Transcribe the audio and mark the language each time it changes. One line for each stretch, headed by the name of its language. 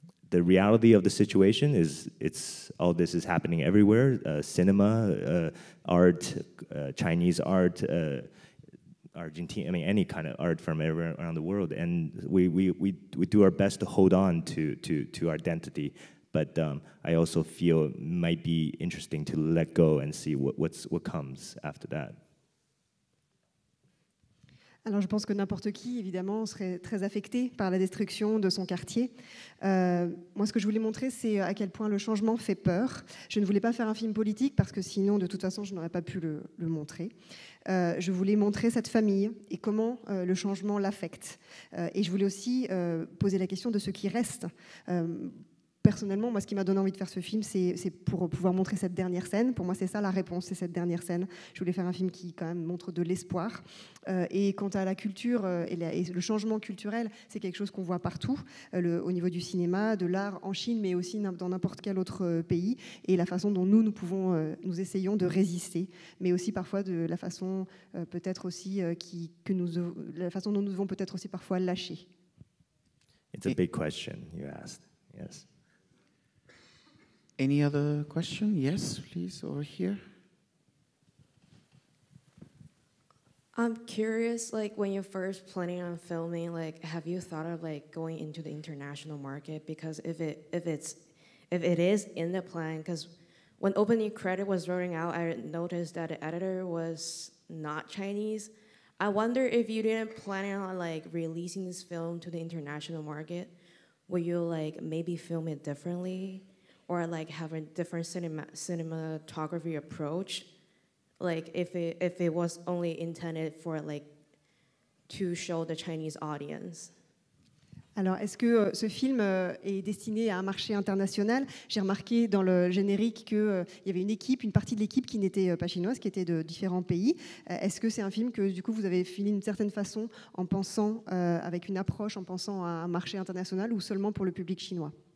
English: The reality of the situation is all this is happening everywhere, cinema, art, Chinese art, Argentina, I mean, any kind of art from everywhere around the world. And we do our best to hold on to our identity. But I also feel it might be interesting to let go and see what comes after that.
French: Alors je pense que n'importe qui, évidemment, serait très affecté par la destruction de son quartier. Moi, ce que je voulais montrer, c'est à quel point le changement fait peur. Je ne voulais pas faire un film politique parce que sinon, de toute façon, je n'aurais pas pu le montrer. Je voulais montrer cette famille et comment le changement l'affecte. Et je voulais aussi poser la question de ce qui reste. Personnellement, moi, ce qui m'a donné envie de faire ce film, c'est pour pouvoir montrer cette dernière scène. Pour moi, c'est ça la réponse, c'est cette dernière scène. Je voulais faire un film qui, quand même, montre de l'espoir. Et quant à la culture et le changement culturel, c'est quelque chose qu'on voit partout, au niveau du cinéma, de l'art en Chine, mais aussi dans n'importe quel autre pays. Et la façon dont nous nous essayons de résister, mais aussi parfois de la façon peut-être aussi la façon dont nous devons peut-être aussi parfois lâcher.
English: It's a big question you asked. Yes. Any other question? Yes, please, over here. I'm curious, like when you're first planning on filming, like have you thought of like going into the international market? Because if it is in the plan, because when opening credit was rolling out, I noticed that the editor was not Chinese. I wonder if you didn't plan on like releasing this film to the international market, will you like maybe film it differently? Or like have a different cinematography approach, like if it was only intended for like to show the Chinese audience.
French: Alors, est-ce que ce film est destiné à un marché international? J'ai remarqué dans le générique qu'il y avait une partie de l'équipe qui n'était pas chinoise, qui était de différents pays. Est-ce que c'est un film que, du coup, vous avez filmé d'une certaine façon, en pensant, avec une approche, en pensant à un marché international, ou seulement pour le public chinois?